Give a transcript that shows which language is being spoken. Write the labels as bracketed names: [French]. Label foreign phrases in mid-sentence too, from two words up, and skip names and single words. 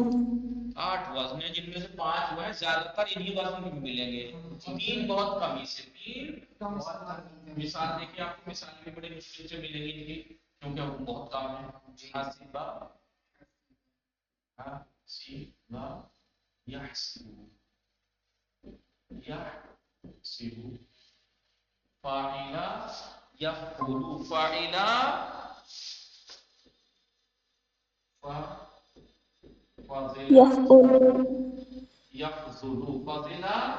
[Urdu] 8 وزن ہیں جن میں سے 5 ہوئے ہیں. زیادہ تر انہی وزن میں ملیں گے. تین بہت کمی سے. تین مثال دیکھیں آپ کو مثال بھی بڑی مشکل سے ملے گی ان کی کیونکہ وہ بہت کم ہے. [Arabic] حاسبہ حاسبہ یحسب يحسب، فاعلة يفعل، فاعلة فضيلة, يفعل يفضل، فضيلة